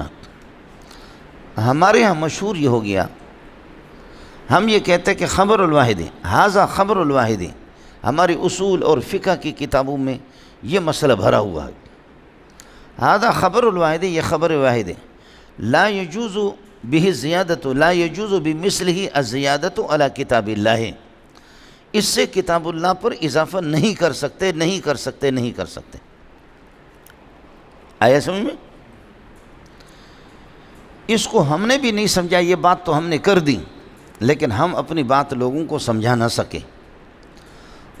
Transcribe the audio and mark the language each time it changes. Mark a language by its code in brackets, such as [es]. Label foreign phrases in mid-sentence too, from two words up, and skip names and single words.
[ur] ہمارے ہاں مشہور یہ ہو گیا، ہم یہ کہتے ہیں کہ [ar] خبر الواحد [ur] ہے، [ar] ھذا خبر الواحد [ur] ہے. ہماری اصول اور فقہ کی کتابوں میں یہ مسئلہ بھرا ہوا ہے. [ar] ھذا خبر الواحد، [ur] یہ خبر واحد ہے. [ar] لا یجوز به زیادت، لا یجوز بمثلہ الزیادت علی کتاب اللہ. [ur] اس سے کتاب اللہ پر اضافہ نہیں کر سکتے. آیا سمجھ میں؟ اس کو ہم نے بھی نہیں سمجھا، یہ بات تو ہم نے کر دی، لیکن ہم اپنی بات لوگوں کو سمجھا نہ سکے.